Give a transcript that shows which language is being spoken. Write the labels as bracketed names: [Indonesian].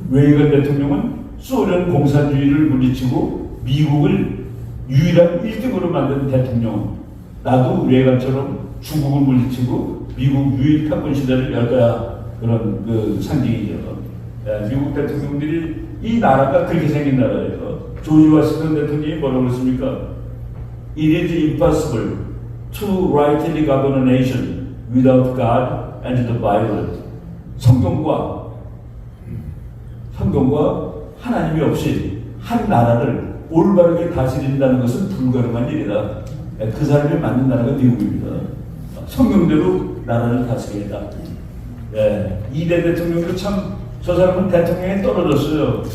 [Korean] 레이건 대통령은 소련 공산주의를 물리치고 미국을 유일한 1등으로 만든 대통령. 나도 레이건처럼 중국을 물리치고 미국 유일 패권 시대를 열 거야. 그런 그 상징이죠. 미국 대통령들이 이 나라가 그렇게 생긴 나라예요. 조지 워싱턴 대통령이 뭐라고 그랬습니까? [English] It is impossible to rightly govern a nation without God and the Bible. [Korean] 성경과 하나님이 없이 한 나라를 올바르게 다스린다는 것은 불가능한 일이다. 그 사람이 만든 나라가 미국입니다. 성경대로 나라를 다스리겠다. 이대 대통령도 참 저 사람은 대통령에 떨어졌어요.